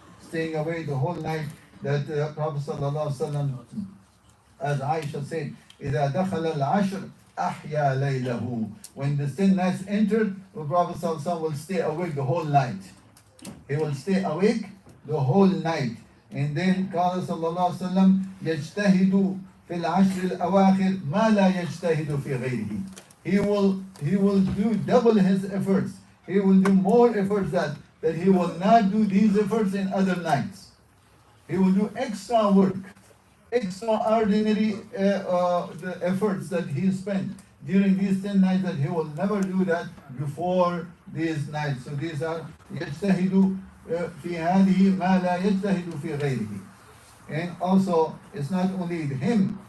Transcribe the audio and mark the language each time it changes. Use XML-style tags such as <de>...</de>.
<en>Staying awake the whole night. That Prophet sallallahu alaihi wasallam, as Aisha said,</en> <ar>إِذَا دَخَلَ الْعَشْرِ أَحْيَا لَيْلَهُ.</ar> <en>When the 10 nights entered, the Prophet sallallahu alaihi wasallam will stay awake the whole night. He will stay awake the whole night. And then</en> <ar>قال صلى الله عليه وسلم يجتهد في العشر الأواخر ما لا يجتهد في غيره.</ar> <en>He will do double his efforts. He will do more efforts that he will not do these efforts in other nights. He will do extra work, extraordinary the efforts that he spent during these 10 nights that he will never do that before these nights. So these are</en> <ar>يجتهد في هذه ما لا يجتهد في غيره.</ar> <en>And also it's not only him.</en>